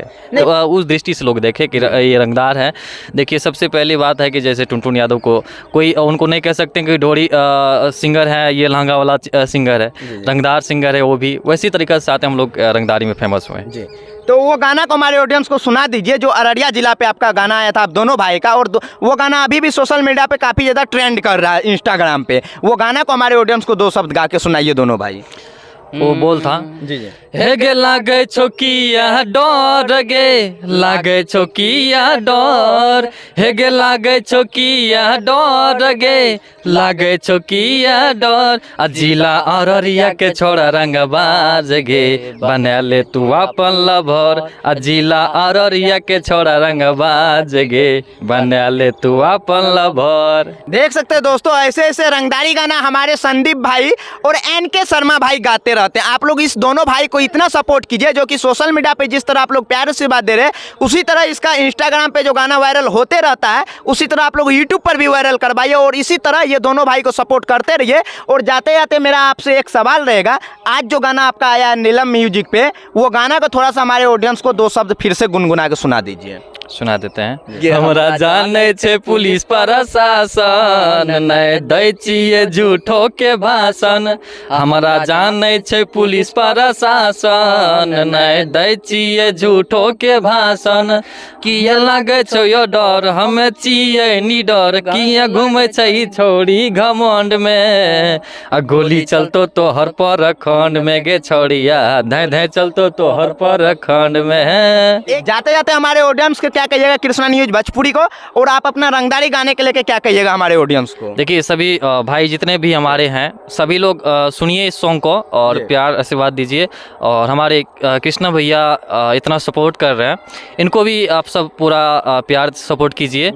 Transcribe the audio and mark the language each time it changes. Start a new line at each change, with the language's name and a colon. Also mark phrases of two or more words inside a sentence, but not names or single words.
Hindi: तो उस दृष्टि से लोग देखें कि ये रंगदार है। देखिए सबसे पहली बात है कि जैसे टुनटुन यादव को कोई उनको नहीं कह सकते कि ढोड़ी सिंगर है, ये लहंगा वाला सिंगर है, रंगदार सिंगर है, वो भी वैसी तरीके से आते हम लोग रंगदारी में फेमस हुए जी। तो वो गाना को हमारे ऑडियंस को सुना दीजिए जो अररिया जिला पे आपका गाना आया था आप दोनों भाई का, और वो गाना अभी भी
English: social media
Hindi: पे काफ़ी ज़्यादा ट्रेंड कर रहा है इंस्टाग्राम पे। वो गाना को हमारे ऑडियंस को 2 शब्द गा के सुनाइए दोनों भाई। वो बोल था जी जी।
Angika: हे गे लागे छोकिया डर गे, लागे छोकिया डर, हे गे लागे छोकिया डर गे, लागे छोकिया डर, जिला अररिया के छोड़ा रंगबाज गे, बना ले तू अपन लभर, जिला अररिया के छोड़ा रंगबाज गे, बना ले तू अपन लभर।
Hindi: देख सकते हैं दोस्तों ऐसे ऐसे रंगदारी गाना हमारे संदीप भाई और एनके शर्मा भाई गाते रहते हैं। आप लोग इस दोनों भाई को इतना सपोर्ट कीजिए जो कि
English: social media
Hindi: पे जिस तरह आप लोग प्यार से बात दे रहे हैं उसी तरह इसका इंस्टाग्राम पे जो गाना वायरल होते रहता है उसी तरह आप लोग यूट्यूब पर भी वायरल करवाइए और इसी तरह ये दोनों भाई को सपोर्ट करते रहिए। और जाते जाते मेरा आपसे एक सवाल रहेगा, आज जो गाना आपका आया नीलम म्यूजिक पे, वो गाना को थोड़ा सा हमारे ऑडियंस को 2 शब्द फिर से गुनगुना के सुना दीजिए। सुना देते हैं।
Angika: हमरा जाने छे पुलिस प्रशासन, नहीं दै छिए झूठो के भाषण, हमरा जाने छे पुलिस प्रशासन, नहीं दै छिए झूठो के भाषण, किया लागे छो यो डर, हमें छिए निडर, किया घूमे छै छोड़ी घमंड में, गोली चलतो तो हर पर खंड में गे छोड़िया, धै धै चलतो तो हर पर खंड में।
Hindi: जाते जाते हमारे ऑडियंस के क्या कहिएगा कृष्णा न्यूज भोजपुरी को, और आप अपना रंगदारी गाने के लेके क्या कहिएगा हमारे ऑडियंस को? देखिए सभी भाई जितने भी हमारे हैं सभी लोग सुनिए इस सॉन्ग को और और प्यार आशीर्वाद दीजिए। और हमारे कृष्णा भैया इतना सपोर्ट कर रहे हैं, इनको भी आप सब पूरा प्यार सपोर्ट कीजिए।